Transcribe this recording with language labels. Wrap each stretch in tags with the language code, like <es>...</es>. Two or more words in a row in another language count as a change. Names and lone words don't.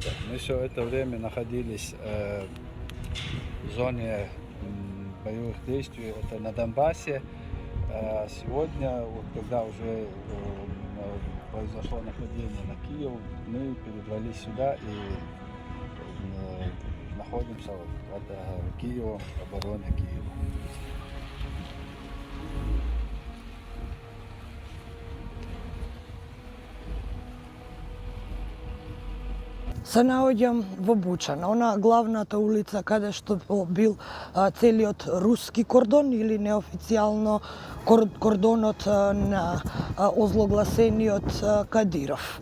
<ru>Мы все это время находились в зоне боевых действий, это на Донбассе. Сегодня, вот, когда уже произошло нападение на Киев, мы перебрались сюда и находимся под Киевом, в обороне Киева.</ru> <mk>Се наоѓам во Буча, на она главната улица каде што бил целиот руски кордон или неофицијално кордонот на озлогласениот Кадиров.</mk>